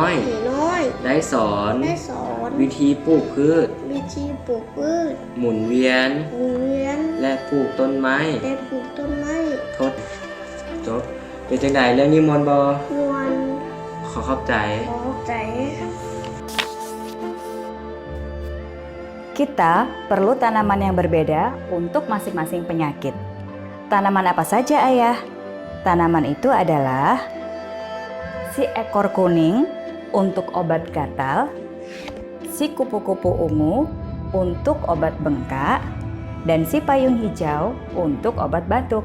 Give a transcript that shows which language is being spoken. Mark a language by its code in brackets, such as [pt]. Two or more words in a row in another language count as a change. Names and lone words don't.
[th] ผีน้อย ได้สอน ได้สอน วิธีปลูกพืช วิธีปลูกพืช หมุนเวียน หมุนเวียน และปลูกต้นไม้ และปลูกต้นไม้ [tts] ทดจบเป็นจังไดเรื่องนี้มวนบ่ มวน ขอขอบใจ ขอใจ [id] Kita perlu tanaman yang berbeda untuk masing-masing penyakit. Tanaman apa saja, Ayah? Tanaman itu adalah si ekor kuning untuk obat gatal, si kupu-kupu ungu untuk obat bengkak, dan si payung hijau untuk obat batuk.